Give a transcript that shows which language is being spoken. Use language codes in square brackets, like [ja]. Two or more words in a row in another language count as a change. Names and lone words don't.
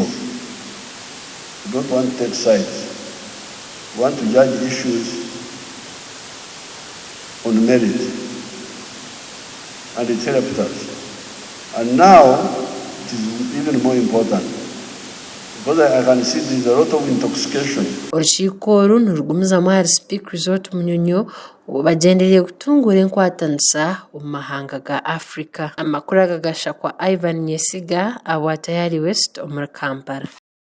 [en] We don't want to take sides. We want to judge issues on merit. And it helped us. And now, it is even more important. Because I can see there's a lot of intoxication. [nyn] Orukiiko oru nirugumizamu ahari Speak Resort Munyonyo bagendereire kutunguura enkwatanisa omu mahanga ga Africa. Amakuru agagashakwa Ivan Nyesiga, Abwatayari West, omu Kampala.